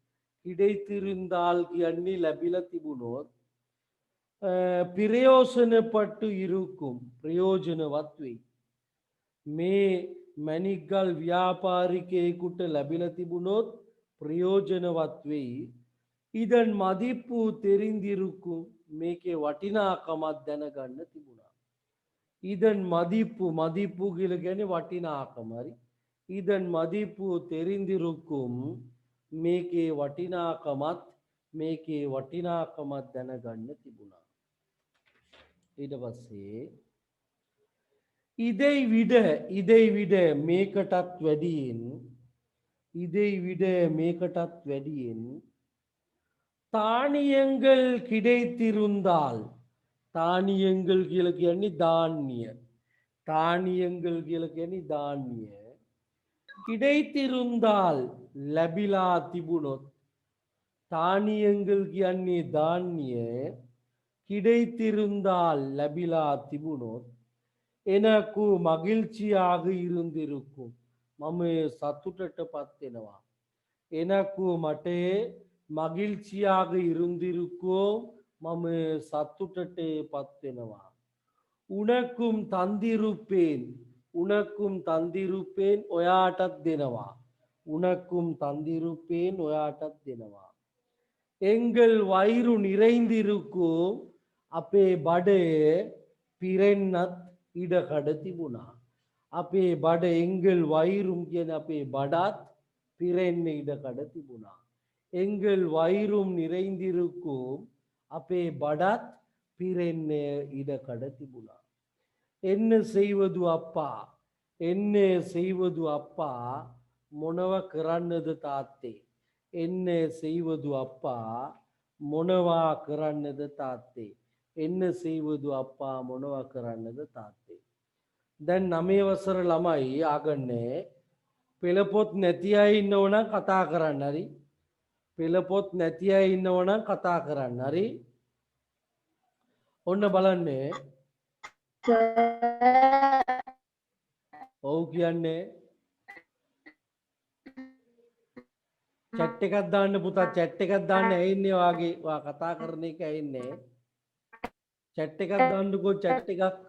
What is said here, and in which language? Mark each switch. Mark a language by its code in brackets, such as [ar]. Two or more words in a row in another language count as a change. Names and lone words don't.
[ta] பிரயோசனப்பட்டு இருக்கும் [si] ප්‍රයෝජනවත් වෙයි මේ මැණික්ගල් ව්‍යාපාරිකයෙකුට ලැබිලා තිබුණොත් ප්‍රයෝජනවත් වෙයි [ta] இதன் மதிப்பு தெரிந்திருக்கும் [si] මේකේ වටිනාකමක් දැනගන්න තිබුණා [ta] இதன் மதிப்பு [si] කියලා කියන්නේ වටිනාකම හරි [ta] இதன் மதிப்பு தெரிந்திருக்கும் [si] මේකේ වටිනාකමක් දැනගන්න තිබුණා ඊට පස්සේ [ta] இதை விட [si] මේකටත් වැඩියෙන් [ta] தானியங்கள் கிடைத்திருந்தால் தானியங்கள் [si] කියලා කියන්නේ ධාන්‍ය கிடைத்திருந்தால் ලැබිලා තිබුණොත් தானியங்கள் කියන්නේ ධාන්‍ය கிடைத்திருந்தால் ලැබිලා තිබුණොත් [ta] எனக்கு மகிழ்ச்சியாக இருந்திருக்கும் [si] මම සතුටටපත් වෙනවා எனக்கு මට [ta] மகிழ்ச்சியாக இருந்திருக்கும் [si] මම සතුටටපත් වෙනවා උනකුම් තන්දිරුපේන් ඔයාටත් දෙනවා [ta] எங்கள் வயிறு நிறைந்திருக்கும் [si] අපේ බඩ පිරෙන්නත් ඉඩකඩ තිබුණා අපේ බඩ [ta] எங்கள் வயிறும் [si] කියන අපේ බඩත් පිරෙන්න ඉඩකඩ තිබුණා. [ta] எங்கள் வயிறும் நிறைந்திருக்கும் [si] අපේ බඩත් පිරෙන්න ඉඩකඩ තිබුණා. [ta] என்ன செய்வது அப்பா என்ன செய்வது அப்பா [si] මොනව කරන්නද තාත්තේ [ta] என்ன செய்வது அப்பா [si] මොනවා කරන්නද තාත්තේ [ta] என்ன செய்வது அப்பா [si] මොනවා කරන්නද තාත්තේ දැන් 9 වසර ළමයි ආගන්නේ පෙළපොත් නැති අය ඉන්නවනම් කතා කරන්න හරි පෙළපොත් නැති අය ඉන්නවනම් කතා කරන්න හරි ඔන්න බලන්නේ ඔව් කියන්නේ චැට් එකක් දාන්න පුතා චැට් එකක් දාන්න ඇයින්නේ වාගේ වා කතා කරන එක ඇයින්නේ චැට් එකක් දාන්නකෝ චැට් එකක්